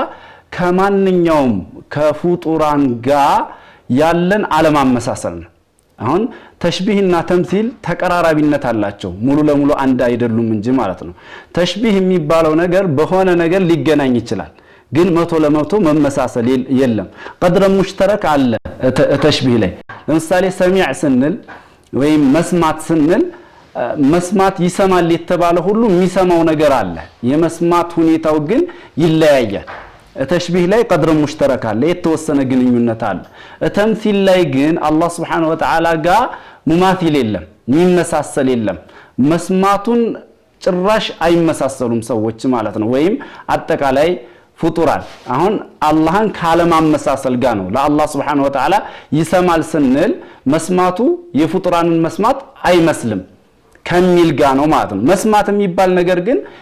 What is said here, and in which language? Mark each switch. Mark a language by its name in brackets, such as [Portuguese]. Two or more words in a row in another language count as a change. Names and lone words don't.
[Amharic] ከማንኛውም ከፍጡራን ጋር ያለን አለማመሳሰል ነው አሁን ተሽቢህና ተምሲል ተቀራራቢነት አላቸው ሙሉ ለሙሉ አንድ አይደሉም እንጂ ማለት ነው ተሽቢህ የሚባለው ነገር በሆነ ነገር ሊገናኝ ይችላል ግን 100% መመሳሰል የለም قدر مشترك አለ ተሽቢህ ላይ ለምሳሌ ሰሚዕ ስንል ወይም መስማት ስንል መስማት ይሰማል የተባለ ሁሉ የሚሰማው ነገር አለ የመስማት ሁኔታው ግን ይለያያል ተሽቢህ ላይ [Arabic] قدر مشترك [Amharic] አለ የተወሰነ ግንኙነት አለ ተምሲል ላይ ግን አላህ [Arabic] سبحانه وتعالى [Amharic] ጋር ሙማቲል የለም የሚመሳሰል የለም መስማቱን ጭራሽ አይመሳሰሉም ሰዎች ማለት ነው ወይም አጠቃላይ ፍጡራን አሁን አላህን ካለማመሳሰል ጋር ነው ለአላህ [Arabic] سبحانه وتعالى [Amharic] ይሰማል ስንል መስማቱ የፍጡራንን መስማት አይመስልም ከሚል ጋር ነው ማለት ነው መስማት የሚባል ነገር ግን